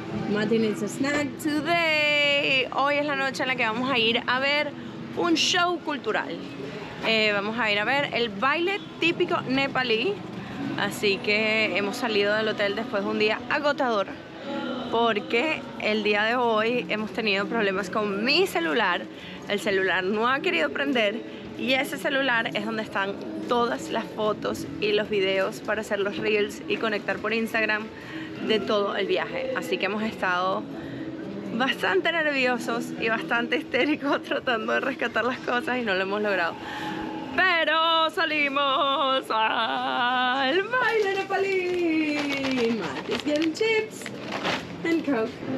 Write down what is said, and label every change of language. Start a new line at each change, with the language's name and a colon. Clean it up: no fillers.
English: Martin needs a snack today.
Spanish: Hoy es la noche en la que vamos a ir a ver un show cultural. Vamos a ir a ver el baile típico nepalí. Así que hemos salido del hotel después de un día agotador, porque el día de hoy hemos tenido problemas con mi celular. El celular no ha querido prender y ese celular es donde están todas las fotos y los videos para hacer los reels y conectar por Instagram de todo el viaje. Así que hemos estado bastante nerviosos y bastante histéricos tratando de rescatar las cosas y no lo hemos logrado. Pero salimos al baile nepalí.
English: Matt is getting chips and Coke.